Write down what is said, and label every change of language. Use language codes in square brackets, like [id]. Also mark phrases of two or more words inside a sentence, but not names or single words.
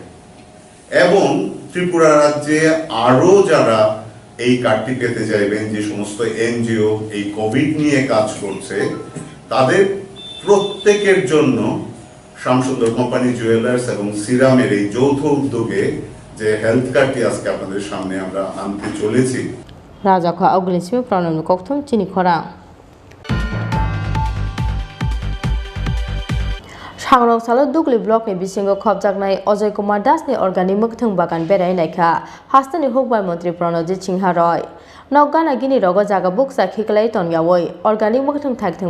[bn] এবং ত্রিপুরা রাজ্যে আরো যারা এই কার্ডটি পেতে চাইবেন, যে সমস্ত এনজিও এই কোভিড নিয়ে কাজ করছে, তাদের প্রত্যেকের জন্য শ্যামসুন্দর কোম্পানি জুয়েলার্স এবং সিরামের এই যৌথ উদ্যোগে যে [en] health card [bn] আজকে আপনাদের সামনে আমরা আনতে চলেছি। [trp] রাজাখা অগ্নিসিম প্রণব কোক্তম চিনি খরা सांग्रां सालो दुगली ब्लॉकनि बिसिंगो खबजागनाय अजय कुमार दासनि अर्गानिक मोगथों बागान बेरायनायखा हास्तानि हुकबार मंत्री प्रणजित सिंह रॉय नौगाना गिनी रगो जागा बुकसा खिकलाय तनयावै अर्गानिक मोगथों थागथों